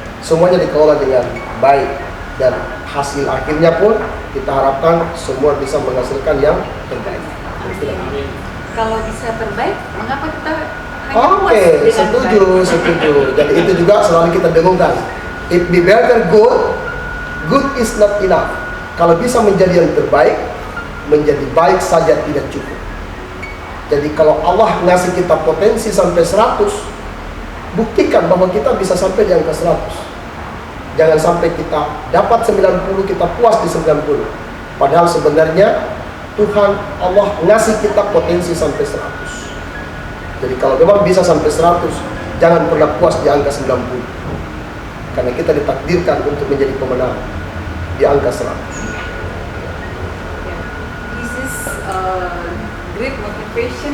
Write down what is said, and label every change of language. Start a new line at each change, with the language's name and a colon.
Indonesian: Semuanya dikelola dengan baik, dan hasil akhirnya pun kita harapkan semua bisa menghasilkan yang terbaik. kalau bisa terbaik, mengapa kita hanya puas Oke, dengan setuju, baik? setuju. Jadi itu juga selalu kita dengungkan.
English: It be better good, good is not enough.
Indonesian: Kalau bisa menjadi yang terbaik, menjadi baik saja tidak cukup. Jadi kalau Allah ngasih kita potensi sampai 100, buktikan bahwa kita bisa sampai di angka 100. Jangan sampai kita dapat 90, kita puas di 90. Padahal sebenarnya Tuhan Allah ngasih kita potensi sampai 100. Jadi kalau memang bisa sampai 100, jangan pernah puas di angka 90. Karena kita ditakdirkan untuk menjadi pemenang di angka 100.
English: This is great motivation